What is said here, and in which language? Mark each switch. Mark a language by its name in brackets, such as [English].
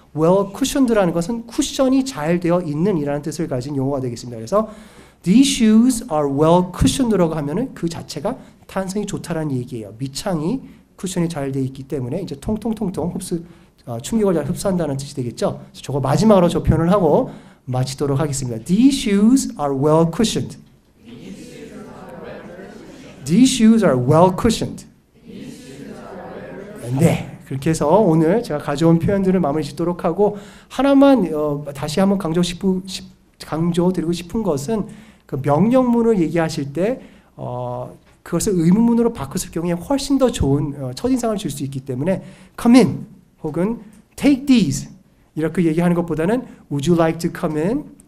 [Korean] well cushioned라는 것은 쿠션이 잘 되어 있는 이라는 뜻을 가진 용어가 되겠습니다. 그래서 [English] these shoes are well cushioned [Korean] 라고 하면은 그 자체가 탄성이 좋다라는 얘기예요. 밑창이 쿠션이 잘 되어 있기 때문에 이제 통통통통 충격을 잘 흡수한다는 뜻이 되겠죠. 저거 마지막으로 저 표현을 하고 마치도록 하겠습니다. [English] These shoes are well cushioned. These shoes are well cushioned. [Korean] 네, 그렇게 해서 오늘 제가 가져온 표현들을 마무리 짓도록 하고 하나만 다시 한번 강조드리고 싶은 것은 그 명령문을 얘기하실 때 그것을 의문문으로 바꿨을 경우에 훨씬 더 좋은 첫인상을 줄 수 있기 때문에 come in 혹은 take these 이렇게 얘기하는 것보다는 [English] would you like to come in?